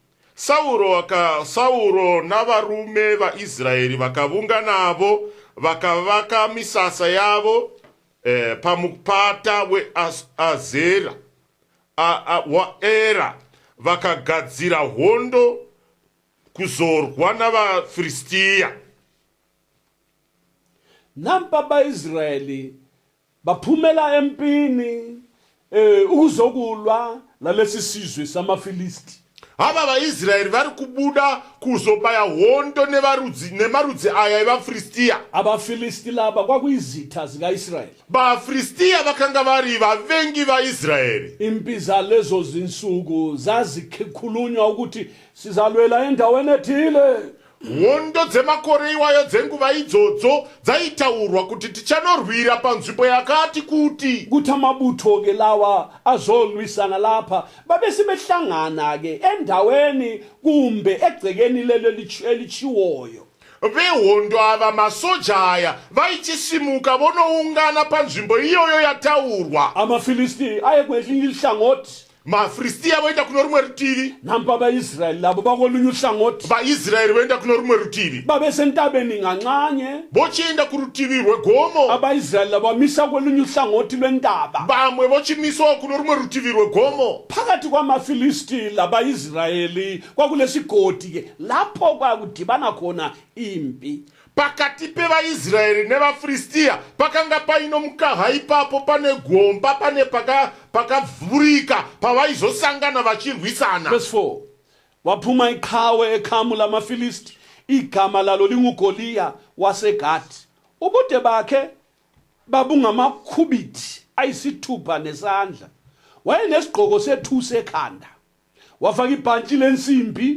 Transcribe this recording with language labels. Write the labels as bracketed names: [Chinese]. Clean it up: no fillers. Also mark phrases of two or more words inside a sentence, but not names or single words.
[Shona] Sauro navarume vaIsraeri vakavunga navo vakavaka misasa yavo pamupata waEra vakagadzira hondo kuzorwa navaFiristia. [North Ndebele] nampa baIsrayeli baphumela empini ukuzokulwa lalesi sizwe samafilisti [Shona] ava vaIsraeri vari kubuda kuzobaya hondo nemarudzi aya evafristiya. [North Ndebele] Abafilisti laba kwakuyizitha zikaIsrayeli. [Shona] Vafristiya vakanga vari vavengi vaIsraeri. [North Ndebele] Impi zalezo zinsuku zazikhulunywa ukuthi sizalwela endaweni ethile. [Shona] Hondo dzemakore iwayo dzenguva idzodzo dzaitaurwa kuti tichanorwira panzvimbo yakati kuti [North Ndebele] Amabutho ke lawa azolwisana lapha babesibehlangana ke endaweni kumbe egcekeni lelo elichiwoyo. [Shona] vehondo ava masoja aya vaichisimuka vonoungana panzvimbo iyoyo yataurwa. [North Ndebele] Amafilisti aye kwelinye ihlangothi, [Shona] Mafristiya voenda kuno rumwe rutivi, [North Ndebele] nampa abaIsrayeli labo bakolunye uhlangothi. [Shona] vaIsraeri voenda kuno rumwe rutivi, [North Ndebele] Babesentabeni ngancanye, [Shona] vochienda kurutivi rwegomo, [North Ndebele] abaIsrayeli labo bamisa kolunye uhlangothi lwentaba. [Shona] vamwe vochimiswa kuno rumwe rutivi rwegomo. [North Ndebele] Phakathi kwamaFilisti labaIsrayeli kwakulesigodi ke lapho kwakudibana khona impi. [Shona] Pakati pevaIsraeri nevafristiya pakanga paino mukaha ipapo, pane gomba, pane pakavhurika pavaizosangana vachirwisana. [English] Verse 4. [North Ndebele] Waphuma iqhawe ekhamu lamaFilisti, igama lalo linguGoliya waseGathi. Ubude bakhe babungamakhubiti ayisithupha nesandla. Wayenesigqoko sethusi ekhanda. Wafaka ibhantshi lensimbi.